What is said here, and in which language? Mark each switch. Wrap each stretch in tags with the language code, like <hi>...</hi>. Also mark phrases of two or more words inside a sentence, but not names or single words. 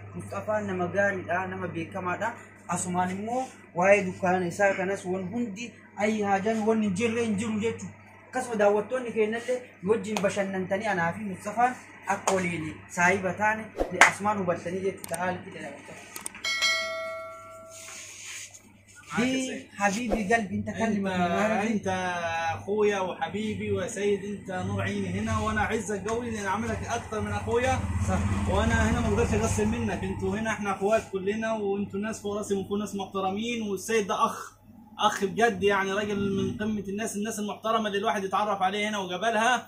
<om>Mustafaan nama gaariidha, nama beekamaadha. Asumaan immoo waa'ee dukkaana isaa kanas waan hundi ayyi haajaan waan hin jirre hin jiru jechuudha. Akkasuma daawwattoonni keenyallee wajjin bashannantanii anaa fi Mustafaan akka waliin saahiba taane Asumaan hubattanii jechuudha. Haalli dalagaa.</om> <ar>حبيبي قلبي انت كلم انت اخويا وحبيبي وسيد، انت نور عيني هنا وانا اعزك قوي لان اعملك اكثر من اخويا. صح. وانا هنا ما اقدرش اقسم منك، انتوا هنا احنا اخوات كلنا وانتوا ناس فوق راسي وانتوا ناس محترمين، والسيد ده اخ بجد يعني، راجل من قمه الناس المحترمه اللي الواحد يتعرف عليه هنا وقابلها.</ar>